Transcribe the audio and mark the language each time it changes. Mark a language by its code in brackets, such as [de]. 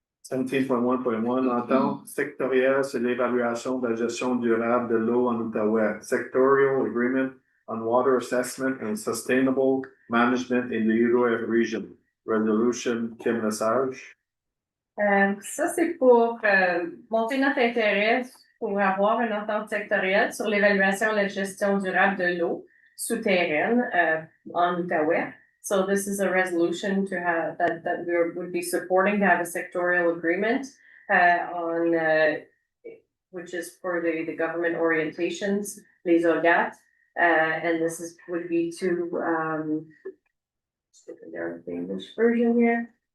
[fr] 17.1.1, entente sectorielle sur l'évaluation de la gestion durable de l'eau en Outaouais. [en] Sectorial agreement on water assessment and sustainable management in the Outaouais region. Resolution, Kim Lesage. [fr] Ça, c'est pour monter notre intérêt pour avoir une entente sectorielle sur l'évaluation et la gestion durable de l'eau souterraine en Outaouais. [en] So this is a resolution to have that we would be supporting to have a sectorial agreement on which is for the government orientations, les OGAT, and this would be to the English version here.